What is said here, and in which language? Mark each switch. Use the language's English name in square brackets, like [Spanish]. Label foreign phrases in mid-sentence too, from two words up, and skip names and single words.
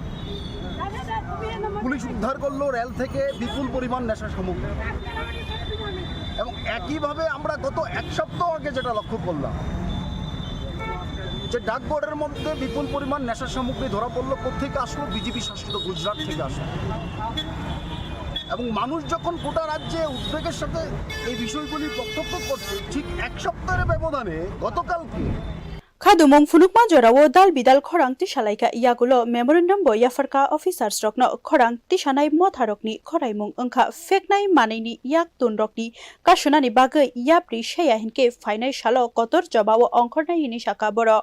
[Bangla] পুলিশ উদ্ধার করলো রেল থেকে বিপুল পরিমাণ নেশা সামগ্রী এবং একইভাবে আমরা গত এক সপ্তাহ আগে যেটা লক্ষ্য করলাম যে ডাকবোর্ডের মধ্যে বিপুল পরিমাণ নেশা সামগ্রী ধরা পড়লো কোথেকে আসলো বিজেপি শাসিত গুজরাট থেকে আসলো এবং মানুষ যখন গোটা রাজ্যে উদ্বেগের সাথে এই বিষয়গুলি প্রত্যক্ষ করছে ঠিক এক সপ্তাহের ব্যবধানে গতকালকে [Kok Borok] Khadumung phunukma jorawo dal bidal khorang ti salaika yagulo memorandum bo yafarka officers rokno khorang ti sanai motharokni khoraimung ongkha feknai manaini yak tun rokni kasunani bagai yapri sheya hinke fainai salo kotor jobao ongkhornai hini saka boro